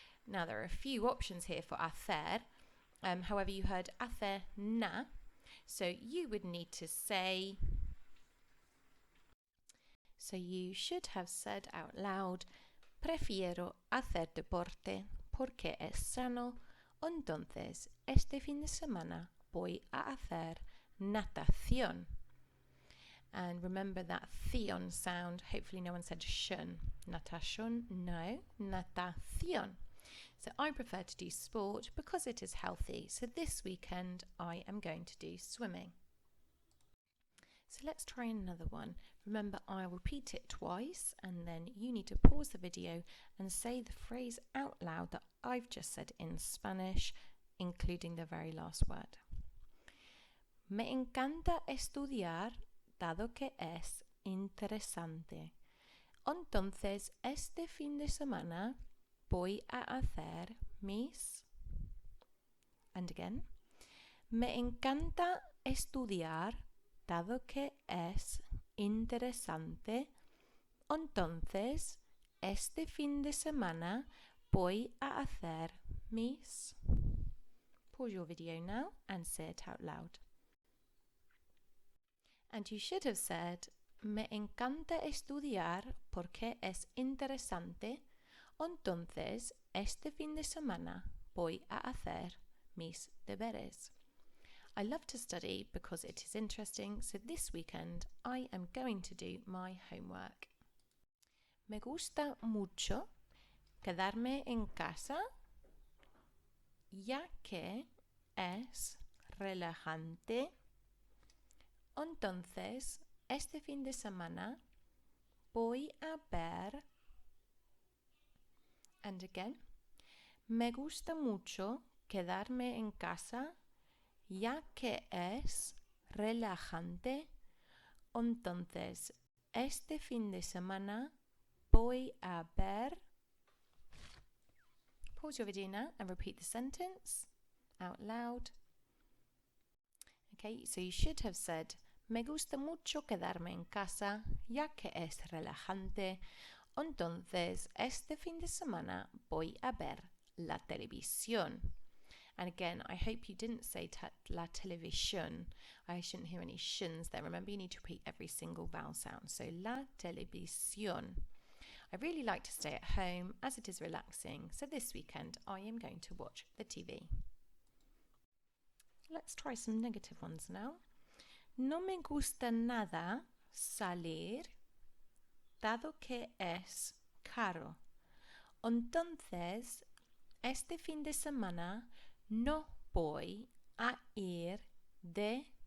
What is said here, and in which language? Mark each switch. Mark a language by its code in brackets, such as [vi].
[en] Now, there are a few options here for hacer. However, you heard hacer na. So you would need to say, so you should have said out loud, [es] prefiero hacer deporte porque es sano. Entonces, este fin de semana voy a hacer natación. [en] And remember that theon sound. Hopefully no one said shun. Natation, no. Natación. So I prefer to do sport because it is healthy. So this weekend I am going to do swimming. So let's try another one. Remember, I'll repeat it twice and then you need to pause the video and say the phrase out loud that I've just said in Spanish, including the very last word. [es] Me encanta estudiar dado que es interesante. Entonces, este fin de semana voy a hacer mis... [en] And again. [es] Me encanta estudiar dado que es interesante. Entonces, este fin de semana voy a hacer mis... [en] Pause your video now and say it out loud. And you should have said, [es] me encanta estudiar porque es interesante. Entonces, este fin de semana voy a hacer mis deberes. [en] I love to study because it is interesting, so this weekend I am going to do my homework. [es] Me gusta mucho quedarme en casa ya que es relajante, entonces este fin de semana voy a ver, [en] and again, [es] me gusta mucho quedarme en casa, ya que es relajante, entonces este fin de semana voy a ver. [en] Pause your video now and repeat the sentence out loud. Okay, so you should have said, [es] me gusta mucho quedarme en casa, ya que es relajante. Entonces, este fin de semana voy a ver la televisión. [en] And again, I hope you didn't say la televisión. I shouldn't hear any shuns there. Remember, you need to repeat every single vowel sound. So, la televisión. I really like to stay at home as it is relaxing. So this weekend, I am going to watch the TV. Let's try some negative ones now. [es] No me gusta nada salir, dado que es caro. Entonces, este fin de semana no voy a ir de...